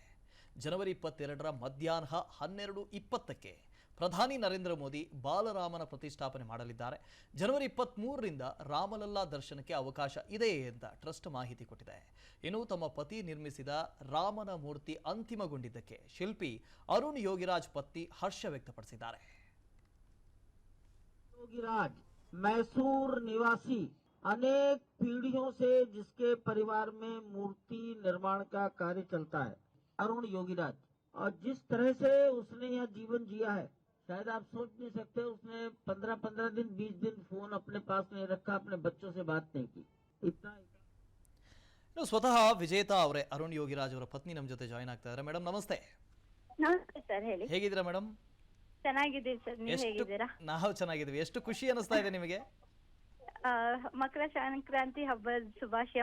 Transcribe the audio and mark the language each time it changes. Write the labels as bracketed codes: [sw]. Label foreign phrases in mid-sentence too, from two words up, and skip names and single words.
[kn] ಜನವರಿ 22ರ ಮಧ್ಯಾಹ್ನ 12:20ಕ್ಕೆ ಪ್ರಧಾನಿ ನರೇಂದ್ರ ಮೋದಿ ಬಾಲರಾಮನ ಪ್ರತಿಷ್ಠಾಪನೆ ಮಾಡಲಿದ್ದಾರೆ. ಜನವರಿ 23ರಿಂದ ರಾಮಲಲ್ಲಾ ದರ್ಶನಕ್ಕೆ ಅವಕಾಶ ಇದೆ ಅಂತ ಟ್ರಸ್ಟ್ ಮಾಹಿತಿ ಕೊಟ್ಟಿದೆ. ಇನ್ನು ತಮ್ಮ ಪತಿ ನಿರ್ಮಿಸಿದ ರಾಮನ ಮೂರ್ತಿ ಅಂತಿಮಗೊಂಡಿದ್ದಕ್ಕೆ ಶಿಲ್ಪಿ ಅರುಣ್ ಯೋಗಿರಾಜ್ ಪತ್ನಿ ಹರ್ಷ ವ್ಯಕ್ತಪಡಿಸಿದ್ದಾರೆ. [hi] योगीराज मैसूर निवासी अनेक पीढ़ियों से जिसके परिवार में मूर्ति निर्माण का कार्य चलता है, अरुण योगीराज, और जिस तरह से उसने यह जीवन जिया है शायद आप सोच नहीं सकते. उसने 15-15 दिन 20 दिन फोन अपने पास नहीं रखा, अपने बच्चों से बात नहीं की. इतना [kn] ಸ್ವತಃ ವಿಜೇತಾ ಅವರೇ ಅರುಣ್ ಯೋಗಿರಾಜ್ ಅವರ ಪತ್ನಿ ನಮ್ಮ ಜೊತೆ ಜಾಯಿನ್ ಆಗ್ತಾ ಇದ್ದಾರೆ. ಮೇಡಮ್ ನಮಸ್ತೆ. ನಮಸ್ತೆ ಸರ್, ಹೇಳಿ. ಹೇಗಿದ್ದೀರಾ ಮೇಡಮ್? ಚೆನ್ನಾಗಿದ್ದೀವಿ ಸರ್, ನೀವು ಹೇಗಿದ್ದೀರಾ? ನಾವು ಚೆನ್ನಾಗಿದ್ದೀವಿ. ಎಷ್ಟು ಖುಷಿ ಅನಿಸ್ತಾ ಇದೆ ನಿಮಗೆ? ಮಕರ ಸಂಕ್ರಾಂತಿ ಹಬ್ಬದ ಶುಭಾಶಯ.